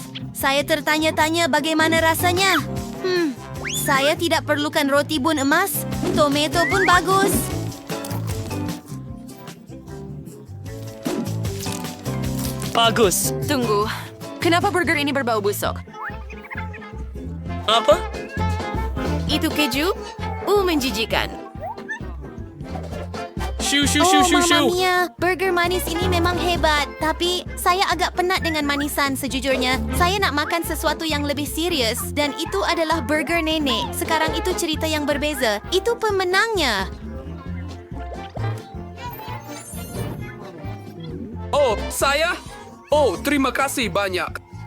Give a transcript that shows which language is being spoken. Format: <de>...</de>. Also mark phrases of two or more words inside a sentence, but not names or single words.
<ms>Saya tertanya-tanya bagaimana rasanya. Saya tidak perlukan roti bun emas. Tomato pun bagus. Bagus. Tunggu. Kenapa burger ini berbau busuk? Apa? Itu keju? Menjijikan. Shoo, shoo, Oh, shoo, shoo, Mamma shoo. Mia. Burger manis ini memang hebat. Tapi saya agak penat dengan manisan sejujurnya. Saya nak makan sesuatu yang lebih serius. Dan itu adalah burger nenek. Sekarang itu cerita yang berbeza. Itu pemenangnya. Oh, saya? Oh, terima kasih banyak.</ms>